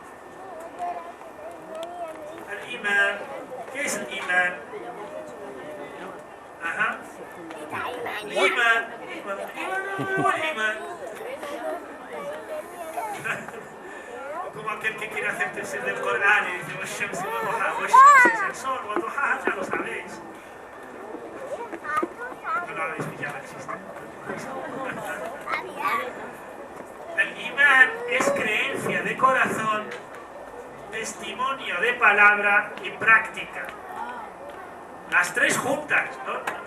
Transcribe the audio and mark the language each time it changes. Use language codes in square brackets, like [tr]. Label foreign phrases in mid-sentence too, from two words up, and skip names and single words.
[es] El imán. ¿Qué es el imán? Ajá. El imán. El imán. Como aquel que quiere hacer tefsir del Corán y dice [ar] "والشمس وضحاها", [es] "Wash-shamsi" es el sol, "wa-duhaha" ya lo sabéis. No lo habéis pillado el chiste. El imán es creencia de corazón, testimonio de palabra y práctica. Las tres juntas, ¿no?